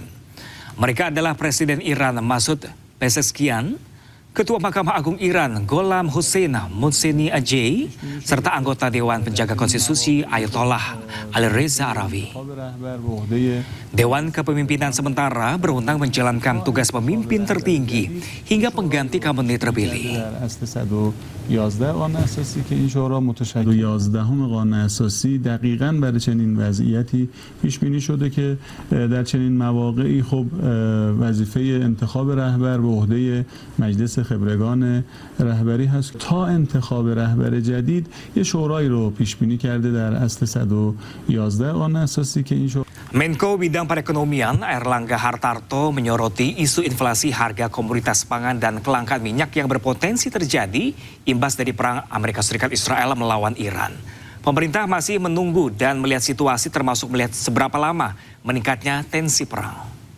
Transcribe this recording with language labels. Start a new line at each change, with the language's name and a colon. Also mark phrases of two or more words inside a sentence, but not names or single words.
Indonesian: Mereka adalah Presiden Iran Masoud Pezeshkian, Ketua Mahkamah Agung Iran Gholam Hossein Mohseni-Ajei, serta anggota Dewan Penjaga Konstitusi Ayatollah Ali Reza Aravi. Dewan Kepemimpinan Sementara berwenang menjalankan tugas pemimpin tertinggi hingga pengganti Khamenei terpilih.
Persian: 11 قانون اساسی که این شورا متشکل 11ام قانون اساسی دقیقاً برای چنین وضعیتی پیش بینی شده که در چنین مواقعی خب وظیفه انتخاب رهبر به عهده مجلس خبرگان رهبری هست. تا انتخاب رهبر جدید یه شورایی رو پیش بینی کرده در اصل 111 قانون اساسی که این شورا.
Indonesian: Menko Bidang Perekonomian Airlangga Hartarto menyoroti isu inflasi harga komoditas pangan dan kelangkaan minyak yang berpotensi terjadi imbas dari perang Amerika Serikat Israel melawan Iran. Pemerintah masih menunggu dan melihat situasi, termasuk melihat seberapa lama meningkatnya tensi perang.